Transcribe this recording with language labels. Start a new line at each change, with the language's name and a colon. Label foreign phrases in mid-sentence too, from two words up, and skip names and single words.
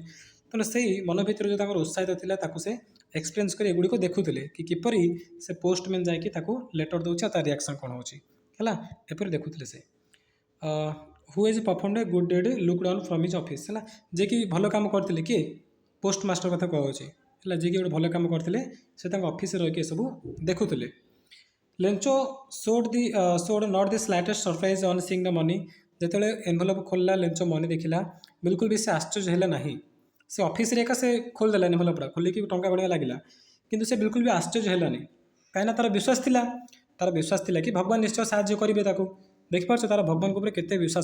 Odia: ତେଣୁ ସେଇ ମନ ଭିତରେ ଯେଉଁ ତାଙ୍କର ଉତ୍ସାହିତ ଥିଲା ତାକୁ ସେ ଏକ୍ସପିରିଏନ୍ସ କରି ଏଗୁଡ଼ିକ ଦେଖୁଥିଲେ କି କିପରି ସେ ପୋଷ୍ଟମ୍ୟାନ୍ ଯାଇକି ତାକୁ ଲେଟର ଦେଉଛି ଆଉ ତା ରିଆକ୍ସନ୍ କ'ଣ ହେଉଛି ହେଲା। ଏପରି ଦେଖୁଥିଲେ ସେ।
English: who is performed a good deed looked on from his office ହେଲା।
Odia: ଯିଏକି ଭଲ କାମ କରିଥିଲେ, କିଏ? ପୋଷ୍ଟମାଷ୍ଟର କଥା କୁହାଯାଉଛି ହେଲା। ଯିଏକି ଗୋଟେ ଭଲ କାମ କରିଥିଲେ ସେ ତାଙ୍କ ଅଫିସରେ ରହିକି ଏସବୁ ଦେଖୁଥିଲେ।
English: ଲେଞ୍ଚୋ showed not the slightest surprise on seeing the money।
Odia: ଯେତେବେଳେ ଏନଭଲପ୍ ଖୋଲିଲା ଲେଞ୍ଚୋ ମନି ଦେଖିଲା, ବିଲକୁଲ ବି ସେ ଆଶ୍ଚର୍ଯ୍ୟ ହେଲା ନାହିଁ। ସେ ଅଫିସରେ ଏକା ସେ ଖୋଲିଦେଲା ଏନଭଲପଟା, ଖୋଲିକି ଟଙ୍କା ଗଣିବା ଲାଗିଲା, କିନ୍ତୁ ସେ ବିଲକୁଲ ବି ଆଶ୍ଚର୍ଯ୍ୟ ହେଲାନି। କାହିଁକିନା ତାର ବିଶ୍ୱାସ ଥିଲା କି ଭଗବାନ ନିଶ୍ଚୟ ସାହାଯ୍ୟ କରିବେ ତାକୁ। ଦେଖିପାରୁଛ ତାର ଭଗବାନଙ୍କ ଉପରେ କେତେ ବିଶ୍ୱାସ।